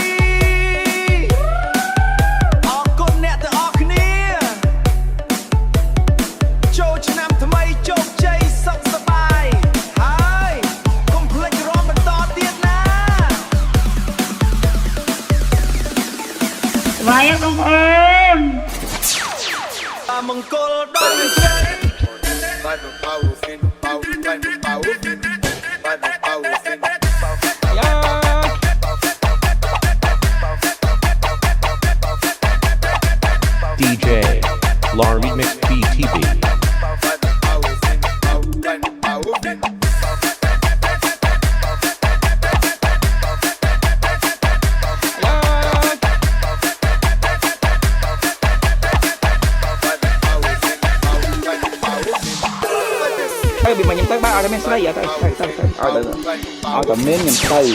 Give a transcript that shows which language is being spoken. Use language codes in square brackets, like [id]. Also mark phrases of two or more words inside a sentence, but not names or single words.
[km] អរគុណអ្នកទាំងអស់គ្នាចូលឆ្នាំថ្មីជោគជ័យសុខសប្បាយហើយកុំភ្លេចរំបន្តទៀតណា ស្វាយបងប្អូន មង្គលដល់ស្រី [pt] Vai no pau, fim no pau, vai no pau, vai no pau, fim no pau. DJ Lar Remix BTV. Vai no pau, fim no pau, vai no pau, fim no pau. [km] ហើយពីមកខ្ញុំទៅបើឲ្យតែមានស្រីឲ្យតែឲ្យតែមានខ្ញុំទៅ